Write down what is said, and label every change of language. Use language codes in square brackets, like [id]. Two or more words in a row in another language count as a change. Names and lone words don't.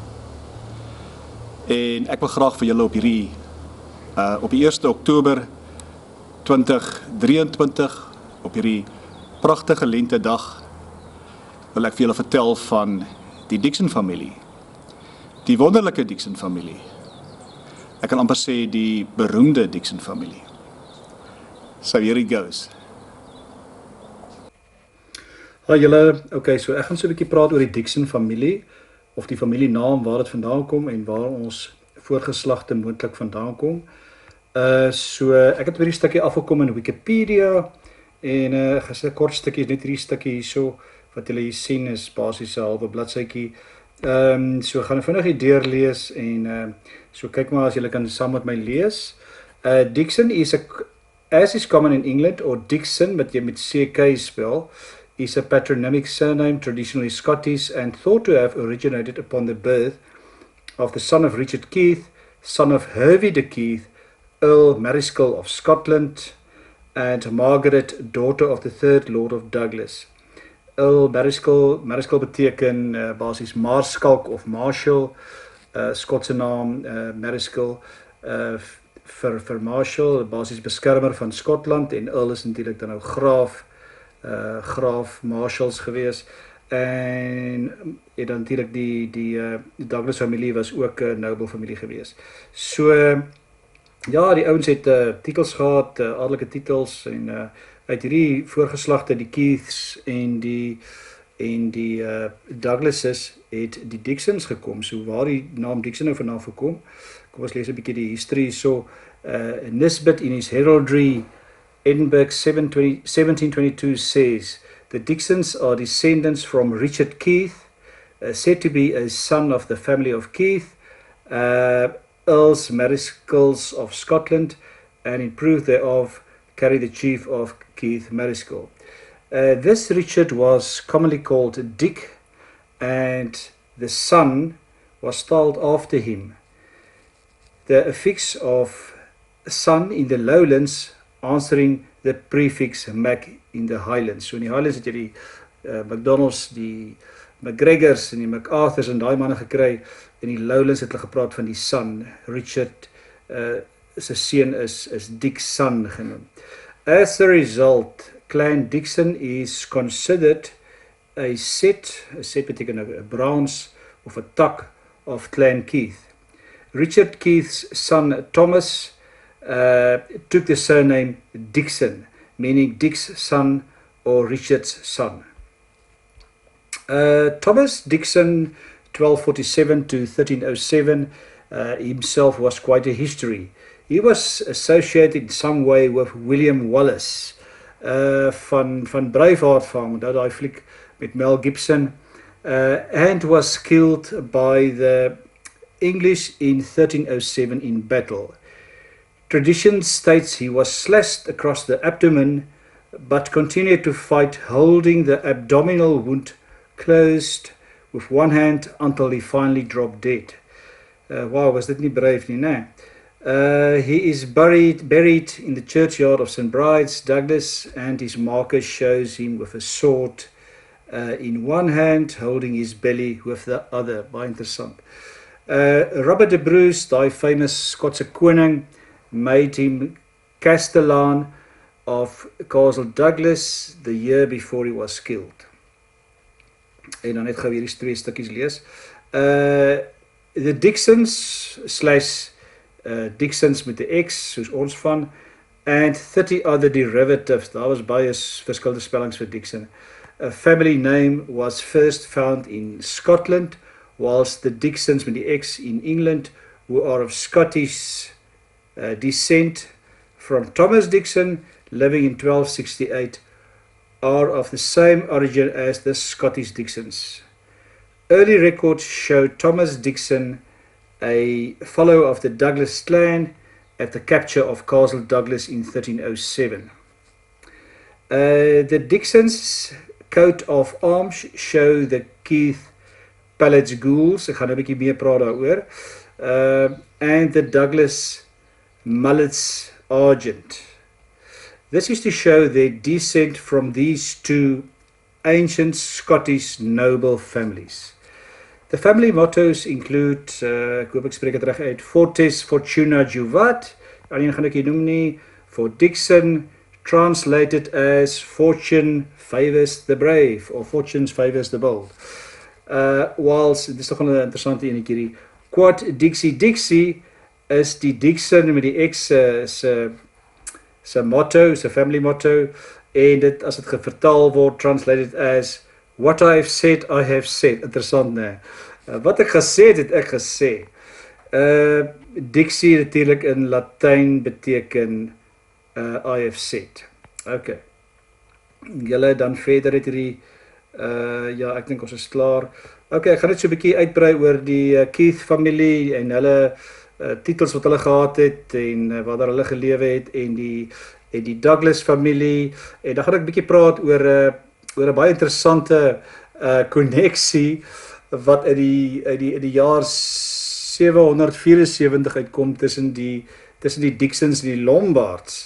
[af] En ek wil graag vir julle op hierdie, op die 1 Oktober 2023, op hierdie pragtige lentedag, wil ek vir julle vertel van die Dixon familie. Die wonderlike Dixon familie. Ek kan amper sê die beroemde Dixon familie. [en] So here it goes. [af] Hallo julle, okay, so ek gaan so 'n bietjie praat oor die Dixon familie, of die familienaam, waar dit vandaan kom en waar ons voorgeslagte moontlik vandaan kom. So ek het hierdie stukkie afgekom in Wikipedia en gesê 'n kort stukkie, net hierdie stukkie hierso wat julle hier sien is basies 'n halwe bladsytjie. So gaan ek vinnig deurlees en so kyk maar as julle kan saam met my lees. [en] Dixon is as is common in England, or Dixon, but [af] jy met CK [en] spell, is a patronymic surname traditionally Scottish and thought to have originated upon the birth of the son of Richard Keith, son of Hervey de Keith, Earl Mariscal of Scotland, and Margaret, daughter of the 3rd Lord of Douglas. [af] Earl Mariscal beteken basies maarskalk of marshal, Skotse naam Mariscal vir Marshal, basies beskermer van Skotland en Earl is natuurlik dan nou graaf Marshals gewees. En dan natuurlik die Douglas familie was ook 'n noble familie gewees. So ja, die ouens het titels gehad, adelike titels en uit hierdie voorgeslagte, die Keiths en die Douglases het die Dixons gekom. So waar die naam Dixon nou vandaan gekom? Kom ons lees 'n bietjie die history. [en] So Nisbet in his heraldry Edinburgh 1722 says the Dixons are descendants from Richard Keith, said to be a son of the family of Keith, Earls Mariscals of Scotland, and in proof thereof carry the chief of Keith Mariscal. This Richard was commonly called Dick, and the son was styled after him. The affix of son in the lowlands answering the prefix Mac in the Highlands. [af] So in die Highlands het jy die McDonald's, die McGregors en die MacArthurs en daai manne gekry. In die lowlands het hulle gepraat van die son. Richard sy seun is Dixon genoem. [en] As a result, Clan Dixon is considered a set [af] beteken 'n [en] branch of [af] 'n tak [en] of Clan Keith. Richard Keith's son Thomas took the surname Dixon, meaning Dick's son or Richard's son. Thomas Dixon, 1247 to 1307, himself was quite a history. He was associated in some way with William Wallace, [af] van Braveheart fame, daai fliek met Mel Gibson, [en] and was killed by the English in 1307 in battle. Tradition states he was slashed across the abdomen, but continued to fight, holding the abdominal wound closed with one hand until he finally dropped dead. [af] Wow, was dit nie brave nie, né? [en] He is buried in the churchyard of St. Bride's, Douglas, and his marker shows him with a sword in one hand, holding his belly with the other. [af] Baie interessant. Robert de Bruce, die famous Skotse koning, [en] made him Castellan of Castle Douglas the year before he was killed. [af] En dan net gou hierdie twee stukkies lees. The Dixons / Dixons met 'n X, soos ons van, [en] and 30 other derivatives. [af] Daar was baie verskillende spellings vir Dixon. [en] A family name was first found in Scotland, whilst the Dixons [af] met die X [en] in England, who are of Scottish descent from Thomas Dixon, living in 1268, are of the same origin as the Scottish Dixons. Early records show Thomas Dixon a follower of the Douglas clan at the capture of Castle Douglas in 1307. The Dixons' coat of arms show the Keith Pallets gules, [af] ek gaan nou 'n bietjie meer praat daaroor, [en] and the Douglas mullets argent. This is to show their descent from these two ancient Scottish noble families. The family mottos include, [af] ek hoop ek spreek dit reg uit, [la] Fortes Fortuna Juvat, [af] alleen gaan ek hier noem nie, [en] for Dixon, translated as Fortune favors the brave, or Fortune favors the bold. Whilst, [af] dit is toch wel 'n interessante enetjie hierdie, [la] Quod Dixie Dixie [af] is die Dixon met die X se motto, se [en] family motto, [af] en dit as dit vertaal word, [en] translated as What I have said, I have said. [af] Interessant, né? Wat ek gesê het ek gesê. Dixie natuurlik in Latyn beteken [en] I have said. Okay. [af] Julle dan verder het hierdie ja, ek dink ons is klaar. Okay, ek gaan net so 'n bietjie uitbrei oor die Keith familie en hulle titels wat hulle gehad het en waar hulle gelewe het en die Douglas familie en dan gaan ek 'n bietjie praat oor 'n baie interessante koneksie wat uit die jaar 774 uitkom tussen die Dixons en die Lombards.